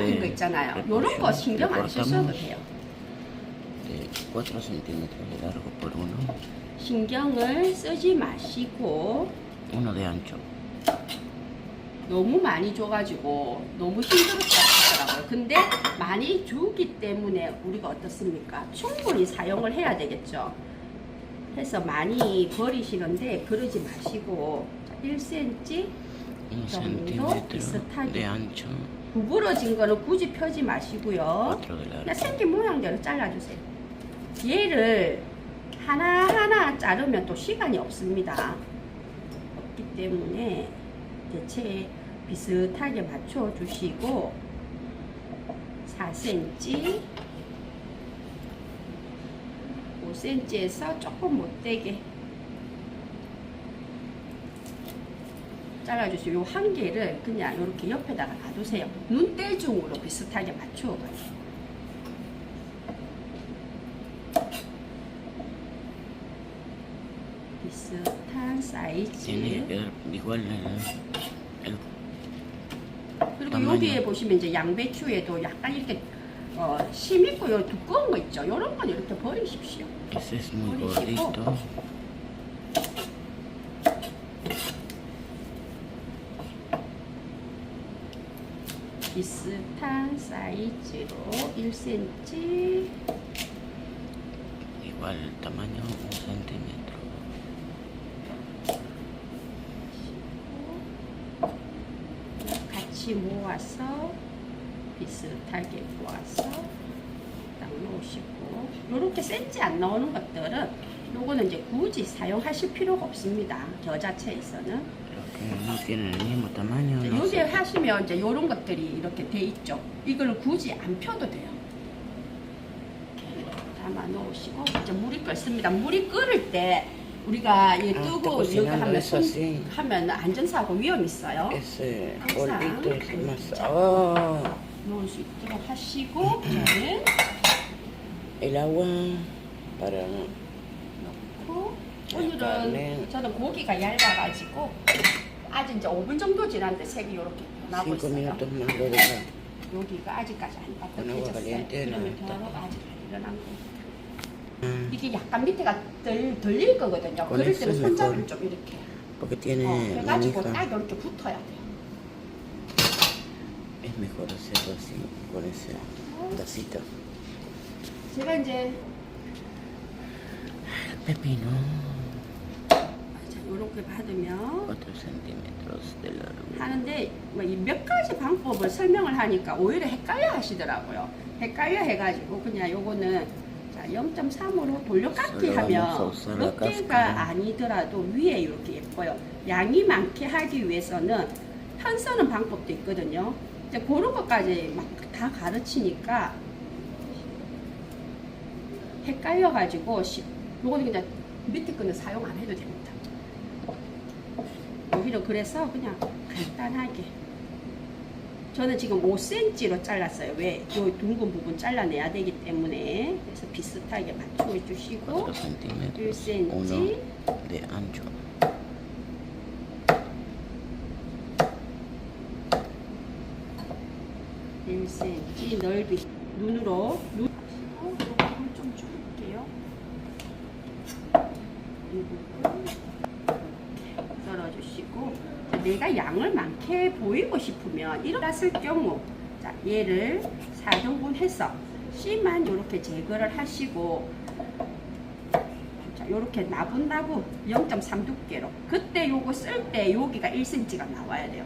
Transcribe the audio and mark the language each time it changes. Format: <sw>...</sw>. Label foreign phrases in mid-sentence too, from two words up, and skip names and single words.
<es>gramos</es> <ko>있잖아요. 요런 거 신경 안 쓰셔도 돼요.</ko> <es>de 4 centímetros de largo por 1</es> <ko>신경을 쓰지 마시고</ko> <es>de ancho.</es> <ko>너무 많이 줘가지고 너무 힘들었다 하더라고요. 근데 많이 주기 때문에 우리가 어떻습니까? 충분히 사용을 해야 되겠죠. 해서 많이 버리시는데 그러지 마시고 1cm 1 정도</ko> <es>centímetro</es> <ko>비슷하게</ko> <es>de ancho,</es> <ko>구부러진 거는 굳이 펴지 마시고요.</ko> <es>4 de largo.</es> <ko>그냥 생긴 모양대로 잘라주세요. 얘를 하나하나 자르면 또 시간이 없습니다. 없기 때문에 대체 비슷하게 맞춰주시고 4cm 5cm에서 조금 못되게 잘라주세요. 요 한 개를 그냥 이렇게 옆에다가 놔두세요. 눈대중으로 비슷하게 맞추어가지고 비슷한 사이즈.</ko> <es>Tiene que quedar igual el</es> <ko>그리고</ko> <es>tamaño.</es> <ko>여기에 보시면 이제 양배추에도 약간 이렇게 심 있고 요 두꺼운 거 있죠. 요런 건 이렇게 버리십시오.</ko> <es>Ese es muy Buenísimo. gordito.</es> <ko>비슷한 사이즈로 1cm</ko> <es>Igual el tamaño 1 centímetro.</es> <ko>같이 모아서 비슷하게 모아서 딱 놓으시고 요렇게 센지 안 나오는 것들은 요거는 이제 굳이 사용하실 필요가 없습니다. 저 자체에서는</ko> <es>Los que no tienen el mismo tamaño, no</es> <ko>요게</ko> <es>sé.</es> <ko>하시면 이제 요런 것들이 이렇게 돼 있죠. 이걸 굳이 안 펴도 돼요. 담아 놓으시고 이제 물이 끓습니다. 물이 끓을 때 우리가 이 아, 뜨거운 또 여기</ko> <es>cocinando</es> <ko>하면</ko> <es>eso así.</es> <ko>하면 안전사고 위험 있어요.</ko> <es>Ese</es> <ko>항상</ko> <es>polvito es</es> <ko>간-</ko> <es>más. ¡Oh!</es> <ko>넣을 수 있도록 하시고 저는</ko> <es>El agua para.</es> <ko>넣고 오늘은 약간은- 저는 고기가 얇아가지고 아직 이제 5분 정도 지났는데 색이 이렇게 변하고 5 있어요.</ko> <es>minutos más lo deja.</es> <ko>여기가 아직까지 안</ko> <es>agua</es> <ko>따뜻해졌어요.</ko> <es>caliente</es> <ko>그러면</ko> <es>no</es> <ko>변화가 아직 안 일어난 거예요. Ah, 이게 약간 밑에가 덜릴 거거든요.</ko> <es>con</es> <ko>그럴</ko> <es>eso</es> <ko>때는</ko> <es>es</es> <ko>손잡이를</ko> <es>mejor.</es> <ko>좀 이렇게</ko> <es>porque tiene</es> <ko>해가지고</ko> <es>manija.</es> <ko>딱 이렇게 붙어야 돼요.</ko> <es>Es mejor hacerlo así, con ese pedacito.</es> <ko>제가 이제</ko> <es>Pepino,</es> <ko>자, 이렇게 받으면</ko> <es>4 centímetros de largo.</es> <ko>하는데 뭐이 몇 가지 방법을 설명을 하니까 오히려 헷갈려 하시더라고요. 헷갈려 해가지고 그냥 요거는 자 0.3으로 돌려깎기</ko> <es>Solo</es> <ko>하면</ko> <es>vamos a usar la</es> <ko>몇 개가</ko> <es>cáscara.</es> <ko>아니더라도 위에 이렇게 예뻐요. 양이 많게 하기 위해서는 편 서는 방법도 있거든요. 이제 그런 것까지 막 다 가르치니까 헷갈려가지고 요거는 그냥 밑에 거는 사용 안 해도 됩니다. 오히려 그래서 그냥 간단하게 저는 지금 5cm로 잘랐어요. 왜? 요 둥근 부분 잘라내야 되기 때문에 그래서 비슷하게 맞춰 주시고</ko> <es>4 centímetros. 1cm 1 de ancho.</es> <ko>넓이 눈으로 물좀 줄게요. 이 부분 썰어주시고 내가 양을 많게 보이고 싶으면 이렇게 땄을 경우 자 얘를 4등분 해서 씨만 이렇게 제거를 하시고 자 요렇게 나분나분 0.3 두께로 그때 요거 쓸 때 여기가 1cm가 나와야 돼요.</ko>